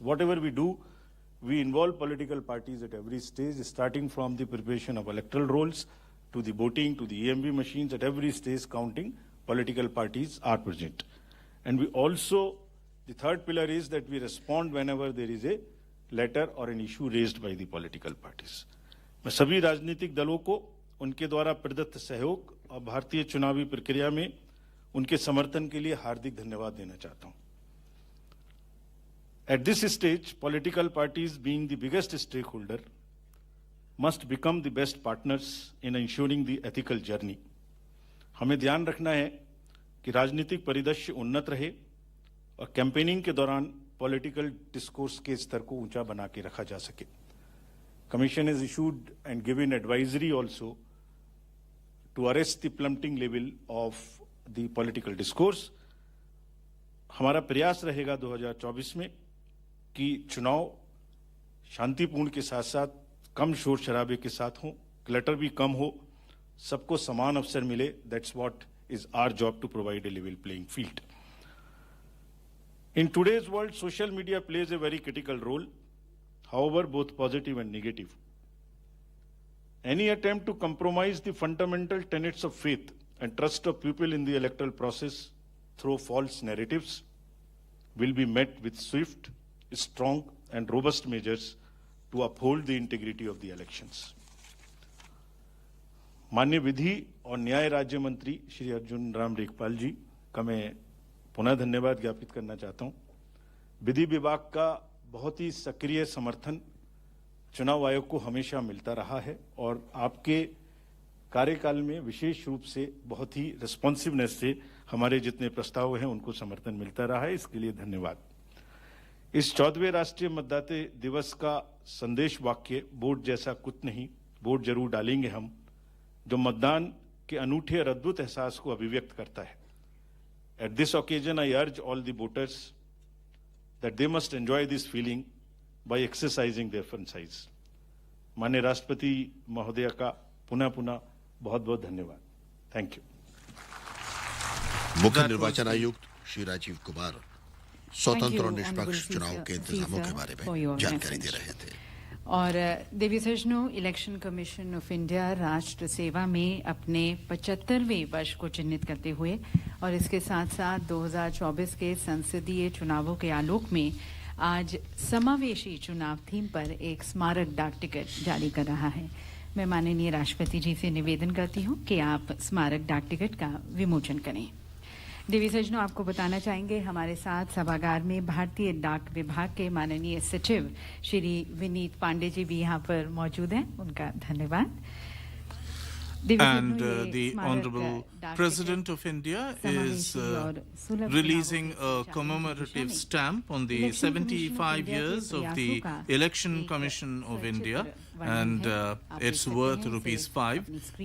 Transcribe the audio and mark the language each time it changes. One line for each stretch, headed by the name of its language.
English: Whatever we do, we involve political parties at every stage, starting from the preparation of electoral rolls to the voting, to the EMV machines. At every stage counting, political parties are present. And we also, the third pillar is that we respond whenever there is a letter or an issue raised by the political parties.
Hindi: मैं सभी राजनीतिक दलों को उनके द्वारा प्रदत्त सहयोग और भारतीय चुनावी प्रक्रिया में उनके समर्थन के लिए हार्दिक धन्यवाद देना चाहता हूं.
English: At this stage, political parties, being the biggest stakeholder, must become the best partners in ensuring the ethical journey.
Hindi: हमें ध्यान रखना है कि राजनीतिक परिदृश्य उन्नत रहे और कैंपेनिंग के दौरान पॉलिटिकल डिस्कोर्स के स्तर को ऊंचा बना के रखा जा सके.
English: Commission has issued and given advisory also to arrest the plummeting level of the political discourse.
Hindi: हमारा प्रयास रहेगा 2024 में कि चुनाव शांतिपूर्ण के साथ साथ कम शोर शराबे के साथ हो, क्लटर भी कम हो, सबको समान अवसर मिले.
English: That's what is our job, to provide a level playing field. In today's world, social media plays a very critical role, however, both positive and negative. Any attempt to compromise the fundamental tenets of faith and trust of people in the electoral process through false narratives will be met with swift, strong and robust measures to uphold the integrity of the elections.
Hindi: माननीय विधि और न्याय राज्य मंत्री श्री अर्जुन राम मेघवाल जी का मैं पुनः धन्यवाद ज्ञापित करना चाहता हूं. विधि विभाग का बहुत ही सक्रिय समर्थन चुनाव आयोग को हमेशा मिलता रहा है और आपके कार्यकाल में विशेष रूप से बहुत ही रिस्पॉन्सिवनेस से हमारे जितने प्रस्ताव हैं उनको समर्थन मिलता रहा है। इसके लिए धन्यवाद। इस 14वें राष्ट्रीय मतदाता दिवस का संदेश वाक्य वोट जैसा कुछ नहीं, वोट जरूर डालेंगे हम, जो मतदान के अनूठे और अद्भुत एहसास को अभिव्यक्त करता है। At this occasion, I urge all the voters that they must enjoy this feeling by exercising their franchise. माननीय राष्ट्रपति महोदय का पुनः बहुत बहुत धन्यवाद।
English: Thank you.
Hindi: मुख्य निर्वाचन आयुक्त श्री राजीव कुमार स्वतंत्र और निष्पक्ष चुनाव के इंतजामों के बारे में जानकारी दे रहे थे। और देवी सज्जनों, इलेक्शन कमीशन ऑफ इंडिया राष्ट्र सेवा में अपने 75वें वर्ष को चिन्हित करते हुए और इसके साथ साथ 2024 के संसदीय चुनावों के आलोक में आज समावेशी चुनाव थीम पर एक स्मारक डाक टिकट जारी कर रहा है। मैं माननीय राष्ट्रपति जी से निवेदन करती हूं कि आप स्मारक डाक टिकट का विमोचन करें। देवी सज्जनों, आपको बताना चाहेंगे हमारे साथ सभागार में भारतीय डाक विभाग के माननीय सचिव श्री विनीत पांडे जी भी यहाँ पर मौजूद हैं। उनका धन्यवाद।
English: And the Honorable President of India is releasing a commemorative stamp on the 75 years of the Election Commission of India, and it's worth ₹5.